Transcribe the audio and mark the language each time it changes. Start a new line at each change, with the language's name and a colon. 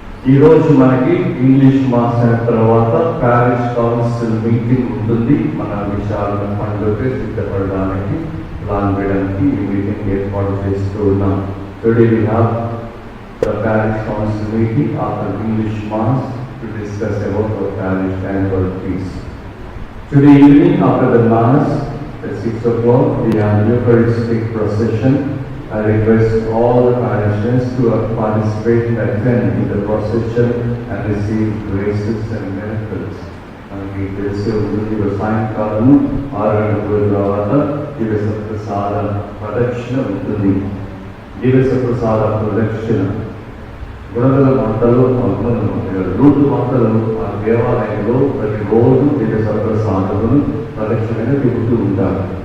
Telugu: ఈ రోజు మనకి ఇంగ్లీష్ మాస్టర్ తర్వాత ప్యారిష్ కౌన్సిల్ మీటింగ్ ఉంటుంది. మన విషయాలను పండుగ సిద్ధపడడానికి ప్లాన్ వేయడానికి ఈ మీటింగ్ ఏర్పాటు చేస్తూ ఉన్నాం.
English: Today we have the parish council meeting after English mass to discuss about the parish annual feast. Today evening after the mass at 6 o'clock we have Eucharistic procession. I request all the parishioners to participate and attend in the procession and receive graces and miracles.
Telugu: మనకి తెలిసే ఉంటుంది సాయంకాలము 6 గంటల తర్వాత దివ్య సప్రసాద ప్రదక్షిణ ఉంటుంది. దివ్య సప్రసాద ప్రదక్షిణ గుణదల మంటలు రూటు మంటలు ఆ దేవాలయంలో ప్రతిరోజు దివ్య సప్రసాదమును ప్రదక్షిణగా తిరుగుతూ ఉంటారు.